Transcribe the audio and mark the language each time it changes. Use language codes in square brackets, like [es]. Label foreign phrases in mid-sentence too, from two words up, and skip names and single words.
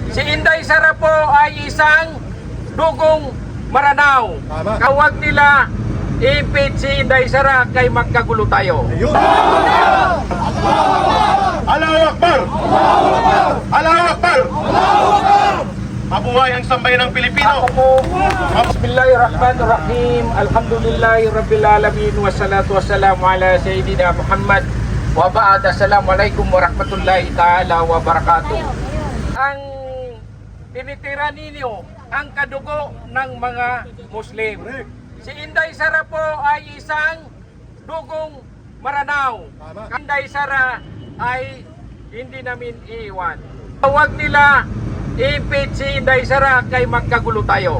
[tl] Si Inday Sara po ay isang dugong Maranao. Kawag nila i-impeach si Inday Sara kay magkagulo tayo. [ar] الله أكبر! الله أكبر! [tl] Mabuhay ang sambayan ng Pilipino! [ar] بسم الله الرحمن الرحيم. الحمد لله رب العالمين. والصلاة والسلام على سيدنا محمد. وبعد. السلام عليكم ورحمة الله تعالى وبركاته. [tl] Ang tinitira ninyo ang kadugo ng mga Muslim. Si Inday Sara po ay isang dugong Maranao. Inday Sara ay hindi namin iiwan. Huwag nila i-impeach si Inday Sara kay magkagulo tayo.